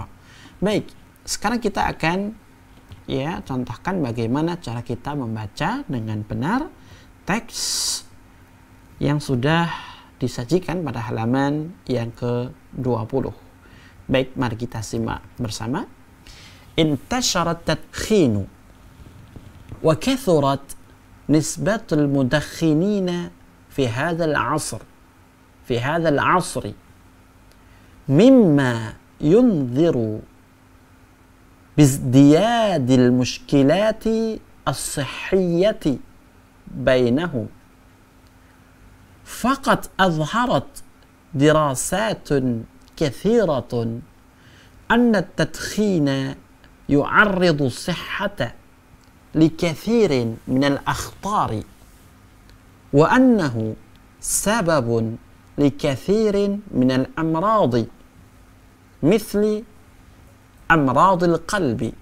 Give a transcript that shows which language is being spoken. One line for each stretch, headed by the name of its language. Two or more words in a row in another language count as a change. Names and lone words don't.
Indonesian: Baik, sekarang kita akan contohkan bagaimana cara kita membaca dengan benar teks yang sudah disajikan pada halaman yang ke-20. Baik, mari kita simak bersama.
Arabic: انتشرت التدخين وكثرت نسبة المدخنين في هذا العصر. في هذا العصر مما ينذر بازدياد المشكلات الصحية بينهم. فقد أظهرت دراسات كثيرة أن التدخين يعرض الصحة لكثير من الأخطار وأنه سبب لكثير من الأمراض مثل أمراض القلب